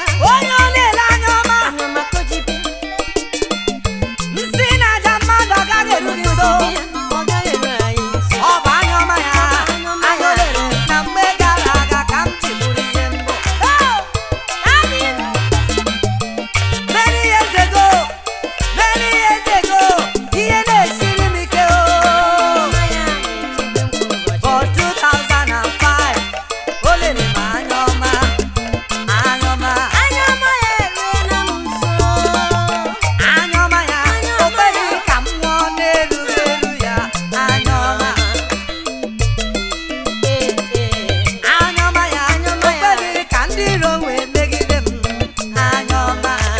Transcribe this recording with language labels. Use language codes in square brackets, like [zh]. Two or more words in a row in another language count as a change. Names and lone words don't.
[ig] Onye ọ na-ele anya ọma, nsị na aja mmadụ agaghị eru gị nso. Ọ bụ anya ọma ya, anya o lere na mgbe gara aga ka m ji bụrụ ihe mbụ. [en] Many years ago, many years ago, [ig] ihe na-esiri m ike, o. [en] For two thousand and five, [ig] o lere m anya ọma, anya ọma. Anya ọma ya, o kweghị ka m nwụọ n'erughị eru ya, anya ọma. Anya ọma ya, o kweghị ka ndị iro wee megide m, anya ọma.